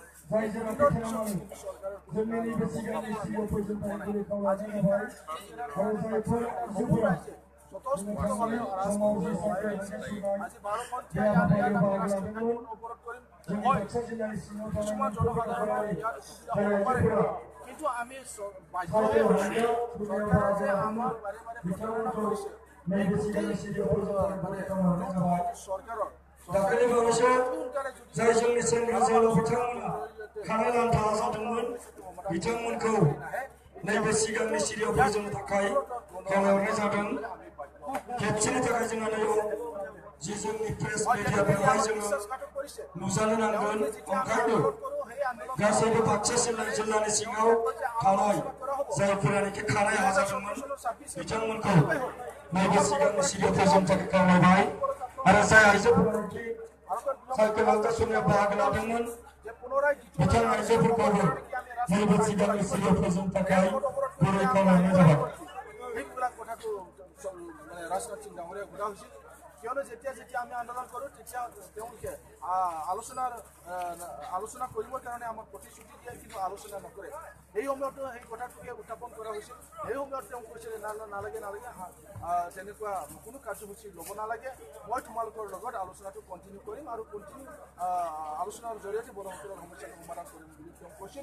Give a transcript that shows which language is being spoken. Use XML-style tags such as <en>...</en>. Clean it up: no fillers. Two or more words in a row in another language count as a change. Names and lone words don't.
<as>চৰকাৰৰ কিছুমান জনসাধাৰণৰ ইয়াত অসুবিধা হ'ব পাৰে, কিন্তু আমি বাধ্য হৈ হৈছোঁ। চৰকাৰে যে আমাৰ বাৰে বাৰে প্ৰতাৰণা কৰিছে, চৰকাৰৰ</as> <brx>दाखालि बावैसो जाय जोंनि सेंग्रा जोहोलाव बिथांमोना खानाय लान्था जादोंमोन, बिथांमोनखौ नैबे सिगांनि सिरियाव फोजोबनो थाखाय खावलायहरनाय जादों। खेबसेनि थाखाय जोंहा नैयाव जि जोंनि</brx> <en>press media</en> <brx>बेवहाय जोङो नुजानो नांगोन। ओंखायनो गासैबो बाक्सा जिल्लानि सिङाव थानाय जायफोरानोखि खानाय हाजादोंमोन, बिथांमोनखौ नैबे सिगांनि सिरियाव फोजोबनो थाखाय खावलायबाय। आरो जाय आइजोफोरानोखि साइकेल हान्जा सुरनायाव बाहागो लादोंमोन, बिथां आइजोफोरखौबो नैबे सिगांनि सिरियाव फोजोबनो थाखाय गुरै खावलायहरनाय जाबाय।</brx> <as>সেইবিলাক কথাটো ৰাজনাথ সিং ডাঙৰীয়াই সোধা হৈছিল, কিয়নো যেতিয়া যেতিয়া আমি আন্দোলন কৰোঁ তেতিয়া তেওঁলোকে আলোচনা কৰিবৰ কাৰণে আমাক প্ৰতিশ্ৰুতি দিয়ে, কিন্তু আলোচনা নকৰে। সেই সময়তো সেই কথাটোকে উত্থাপন কৰা হৈছিল। সেই সময়ত তেওঁ কৈছিলে নালাগে তেনেকুৱা কোনো কাৰ্যসূচী ল'ব নালাগে, মই তোমালোকৰ লগত আলোচনাটো কণ্টিনিউ কৰিম আৰু আলোচনাৰ জৰিয়তে বড়োসকলৰ সমস্যাটো সমাধান কৰিম বুলি তেওঁ কৈছিল।</as>